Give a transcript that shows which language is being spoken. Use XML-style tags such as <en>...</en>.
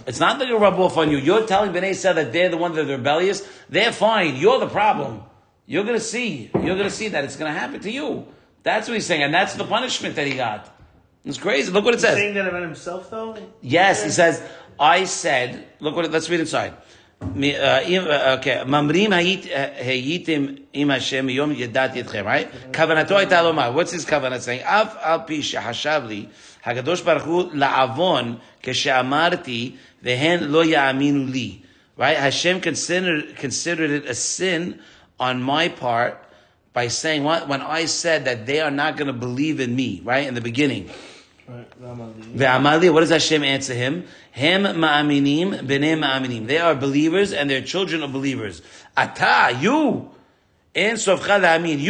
<en>It's not gonna rub off on you. You're telling Bnei Yisrael that they're the ones that are rebellious. They're fine. You're the problem. You're gonna see that it's gonna happen to you. That's what he's saying, and that's the punishment that he got. It's crazy. Look what it says. He's saying that about himself, though. Yes, he says. I said. Let's read inside.</en> <he>Okay, ממרים הייתם עם השם מיום ידעתי אתכם, right? כוונתו הייתה לומר,</he> <en>what's his כוונה saying?</en> <he>אף על פי שחשב לי, הקדוש ברוך הוא לעוון כשאמרתי, והן לא יאמינו לי.</he> <en>Right? Hashem considered it a sin on my part by saying what? When I said that they are not going to believe in me, right? In the beginning. Right. What does Hashem answer him? Hem ma'aminim b'nei ma'aminim. They are believers and their children are believers. Ata, you, en sofcha la'amin.</en>